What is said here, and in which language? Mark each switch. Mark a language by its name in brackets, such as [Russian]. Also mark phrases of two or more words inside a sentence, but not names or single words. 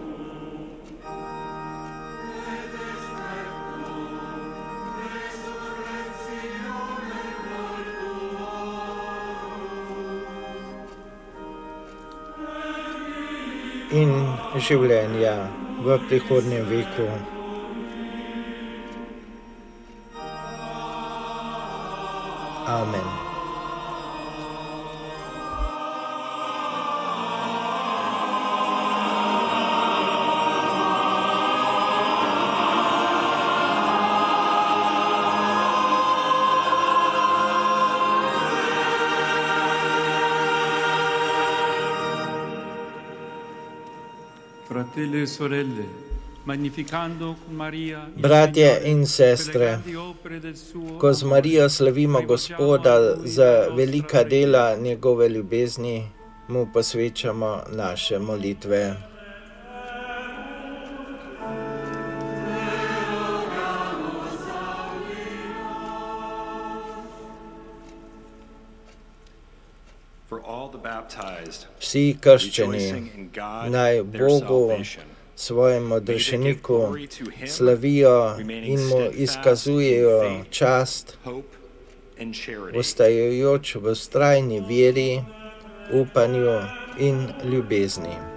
[Slovenian] In življenja v prihodnjem veku. Amen. [Italian] Fratelli e sorelle, [Slovenian] bratje in sestre, ko z Marijo slavimo Gospoda za velika dela njegove ljubezni, mu posvečamo naše molitve. Vsi krščeni naj Bogu, svojemu odrešeniku, slavijo in mu izkazujejo čast, ostajajoč v vztrajni veri, upanju in ljubezni.